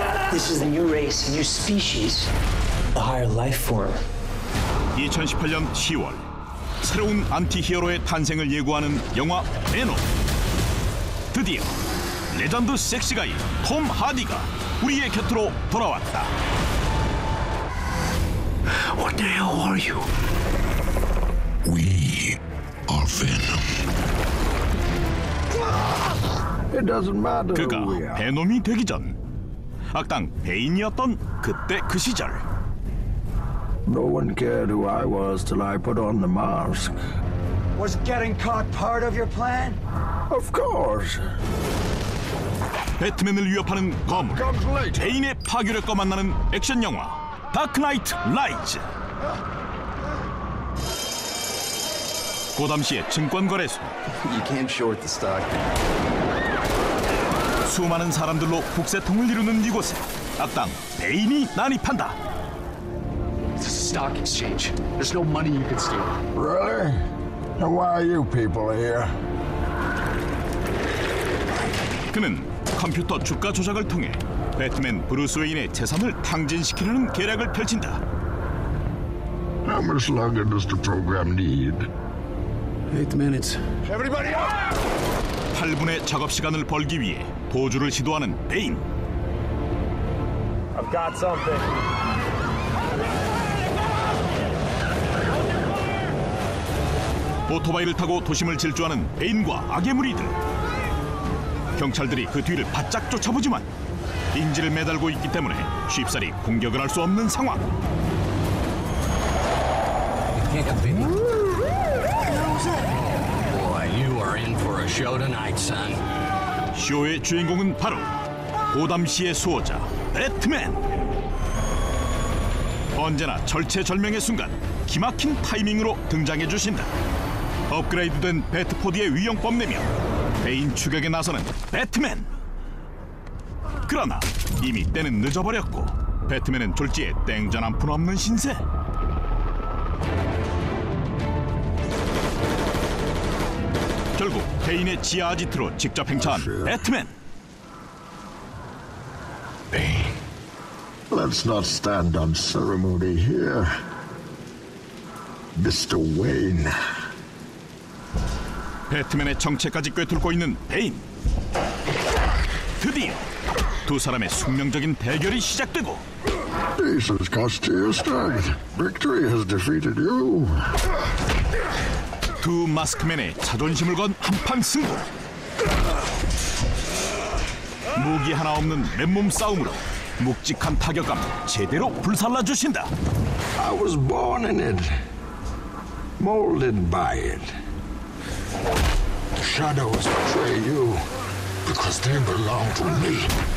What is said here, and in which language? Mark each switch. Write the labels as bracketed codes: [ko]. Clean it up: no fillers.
[en] This is the new race, a new species, a higher life form. [ko] 2018년 10월 새로운 안티히어로의 탄생을 예고하는 영화 베놈. 드디어 레전드 섹시가이 톰 하디가 우리의 곁으로 돌아왔다. [en] What the hell are you? We are Venom. It doesn't matter. [ko] 그가 베놈이 되기 전 악당 베인이었던 그때 그 시절. [en] No one cared who I was till I put on the mask. Was getting caught part of your plan? Of course. [ko] 배트맨을 위협하는 거물 베인의 파괴력과 만나는 액션 영화 다크나이트 라이즈. 고담시의 증권거래소. [en] You can't short the stock. [ko] 수많은 사람들로 북새통을 이루는 이곳에 악당 베인이 난입한다. [en] It's a stock exchange. There's no money you can steal. Really? And why are you people here? [ko] 그는 컴퓨터 주가 조작을 통해 배트맨 브루스 웨인의 재산을 탕진시키려는 계략을 펼친다. [en] How much longer does the program need? 8 minutes. Everybody up! [ko] 8분의 작업 시간을 벌기 위해 도주를 시도하는 베인. [en] I've got something. [ko] 오토바이를 타고 도심을 질주하는 베인과 악의 무리들. 경찰들이 그 뒤를 바짝 쫓아보지만 인지를 매달고 있기 때문에 쉽사리 공격을 할 수 없는 상황. [en] Boy, you are in for a show tonight, son. [ko] 쇼의 주인공은 바로 고담시의 수호자 배트맨. 언제나 절체절명의 순간 기막힌 타이밍으로 등장해 주신다. 업그레이드된 배트포드의 위용법 내며 베인 추격에 나서는 배트맨. 그러나 이미 때는 늦어버렸고 배트맨은 졸지에 땡전 한 푼 없는 신세. 결국 베인의 지하 아지트로 직접 행차한 배트맨. [en] Bane, let's not stand on ceremony here. Mr. Wayne. [ko] 배트맨의 정체까지 꿰뚫고 있는 베인. 드디어 두 사람의 숙명적인 대결이 시작되고 [en] This has cost you strength. Victory has defeated you. [ko] 두 마스크맨의 자존심을 건 한판 승부. 무기 하나 없는 맨몸 싸움으로 묵직한 타격감 제대로 불살라 주신다. [en] I was born in it, molded by it. The shadows betray you because they belong to me.